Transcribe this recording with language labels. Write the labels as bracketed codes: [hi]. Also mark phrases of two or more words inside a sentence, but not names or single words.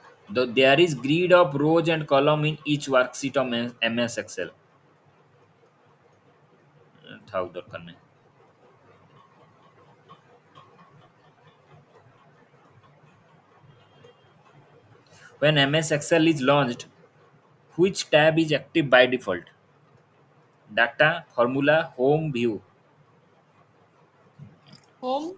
[en] There is grid of rows and column in each worksheet of MS Excel. [hi] थाउ दरकार नहीं. [en] When MS Excel is launched, which tab is active by default? Data, Formula, Home, View. Home.